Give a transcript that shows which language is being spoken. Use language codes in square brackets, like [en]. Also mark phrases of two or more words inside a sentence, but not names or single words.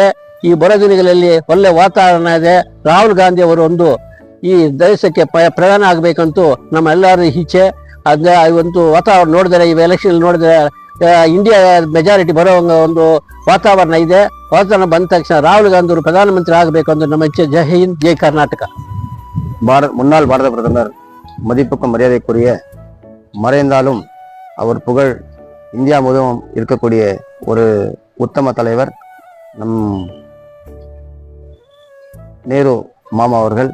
[kn] ಈ ಬರೋ ದಿನಗಳಲ್ಲಿ ಒಳ್ಳೆ ವಾತಾವರಣ ಇದೆ. ರಾಹುಲ್ ಗಾಂಧಿ ಅವರು ಒಂದು ಈ ದೇಶಕ್ಕೆ ಪ್ರಧಾನ ಆಗ್ಬೇಕಂತೂ ನಮ್ಮ ಎಲ್ಲರೂ ಇಚ್ಛೆ. ಅದೇ ಒಂದು ವಾತಾವರಣ ನೋಡಿದರೆ, ಈ ಎಲೆಕ್ಷನ್ ನೋಡಿದರೆ ಇಂಡಿಯಾ ಮೆಜಾರಿಟಿ ಬರೋ ಒಂದು ವಾತಾವರಣ ಇದೆ. ವಾತಾವರಣ ಬಂದ ತಕ್ಷಣ [ta] ராகுல் காந்தி ஒரு பிரதானமந்திரி [kn] ಆಗಬೇಕು ಅಂತ ನಮ್ಮ ಇಚ್ಛೆ. [hi] जय हिन्द, जय कर्नाटक. [ta] முன்னாள் பாரத பிரதமர், மதிப்புக்கும் மரியாதைக்குரிய, மறைந்தாலும் அவர் புகழ் இந்தியா முழுவதும் இருக்கக்கூடிய ஒரு உத்தம தலைவர் நம் நேரு மாமா அவர்கள்.